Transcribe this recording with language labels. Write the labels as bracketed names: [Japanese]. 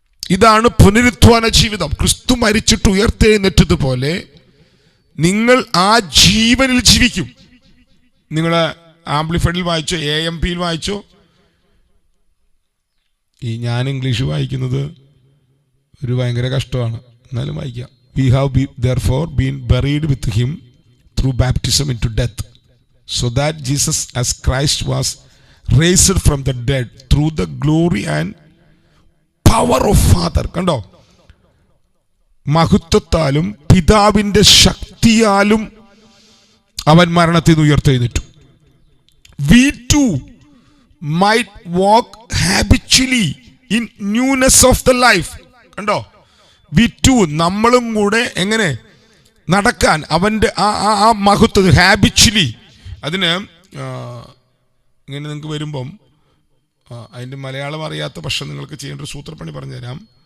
[Malayalam] ഇതാണ് പുനരുത്ഥാന ജീവിതം. ക്രിസ്തു മരിച്ചിട്ട് ഉയർത്തെഴുന്നേറ്റതുപോലെ നിങ്ങൾ ആ ജീവനിൽ ജീവിക്കും. നിങ്ങൾ ആംപ്ലിഫൈഡിൽ വായിച്ചോ, AMPയിൽ വായിച്ചോ. ഞാൻ ഇംഗ്ലീഷ് വായിക്കുന്നത് ഒരു ഭയങ്കര കഷ്ടമാണ്, എന്നാലും വായിക്കാം. [English] We have therefore been buried with him through baptism into death, so that Jesus as Christ was raised from the dead through the glory and power of Father. [Malayalam] കണ്ടോ, മഹത്വത്താലും പിതാവിൻ്റെ ശക്തിയാലും അവൻ മരണത്തിൽ നിന്ന് ഉയർത്തെഴുന്നേറ്റു. [English] We too might walk habitually in newness of the life. [Malayalam] കണ്ടോ, [English] we too, [Malayalam] നമ്മളും കൂടെ എങ്ങനെ നടക്കാൻ അവൻ്റെ ആ മഹത്വം ഹാബിച്വലി. അതിന് ഇങ്ങനെ നിങ്ങൾക്ക് വരുമ്പം അതിൻ്റെ മലയാളം അറിയാത്ത പക്ഷം നിങ്ങൾക്ക് ചെയ്യേണ്ട ഒരു സൂത്രപ്പണി പറഞ്ഞുതരാം.